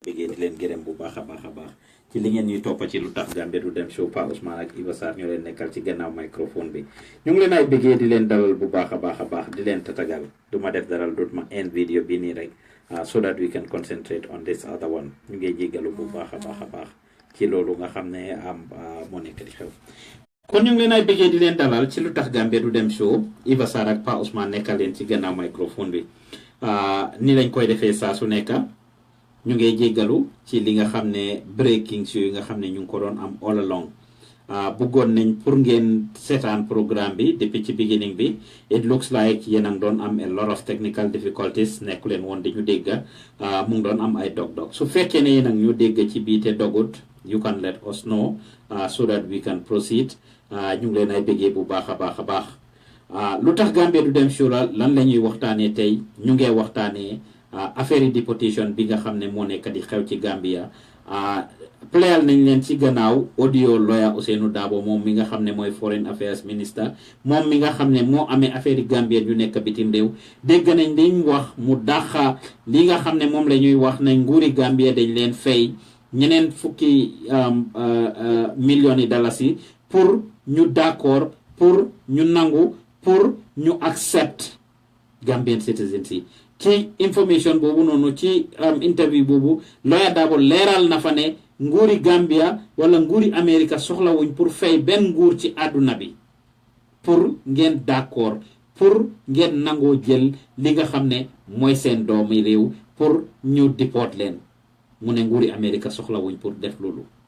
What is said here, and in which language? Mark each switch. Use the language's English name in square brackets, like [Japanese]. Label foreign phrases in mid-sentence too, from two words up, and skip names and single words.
[Wolof] bëggee di leen gërëm bu baax a baax ci li ngeen ñuy toppa ci Lutakh Gambia du dem show Pa Ousmane ak Iba Sarr ñoo leen nekkal ci gannaaw microphone bi ñu ngi leen ay bëggee di leen dalal bu baax a baax di leen tatagal du ma def daral dut ma end video bi nii rek [English] so that we can concentrate on this other one [Wolof] ñu ngi jéggalu bu baax a baax ci loolu nga xam ne moo nekk di xew kon ñu ngi leen ay bëggee di leen dalal ci Lutakh Gambia du dem show Iba Sarr ak Pa Ousmane nekkal leen ci gannaaw microphone bi ni lañ koy defee saa su nekk ñu ngi jéggalu ci li nga xam ne breakings yooyu nga xam ne ñu ngi ko doon am [English] all along [Wolof] bëggoon nañ pour ngeen seetaan programme bi depuis ci beginning bi [English] it looks like [Wolof] yéen a ngi doon am [English] a lot of technical difficulties [Wolof] nekku leen woon di ñu dégg mu ngi doon am ay dog su fekkee ne yéen a ngi ñu dégg ci bii te dogut [English] you can let us know so that we can proceed [Wolof] ñu ngi leen ay bëggee bu baax a baax Lutakh Gambia du dem show lan la ñuy waxtaanee tey ñu ngi waxtaanee affaire deportation bi nga xam ne moo nekk di xew ci Gambia playal nañ leen ci gannaaw audio lawyer Ousainou Darboe moom mi nga xam ne mooy [English] foreign affairs minister [Wolof] moom mi nga xam ne moo amee affaire Gambia yu nekk bitim réew dégg nañ liñ wax mu dàqa li nga xam ne moom la ñuy wax ne nguuri Gambia dañ leen fay ñeneen fukki millions yi dalasi pour ñu d'accord pour ñu nangu pour ñu accept [English] Gambian citizens [Wolof] yi ci information boobu noonu ci interview boobu lawyer Darboe leeral na fa ne nguuri Gambia wala nguuri America soxlawuñ pour fay benn nguur ci àdduna bi pour ngeen d'accord pour ngeen nangoo jël li nga xam ne mooy seen doomi réew pour ñu deport leen mu ne nguuri America soxlawuñ pour def loolu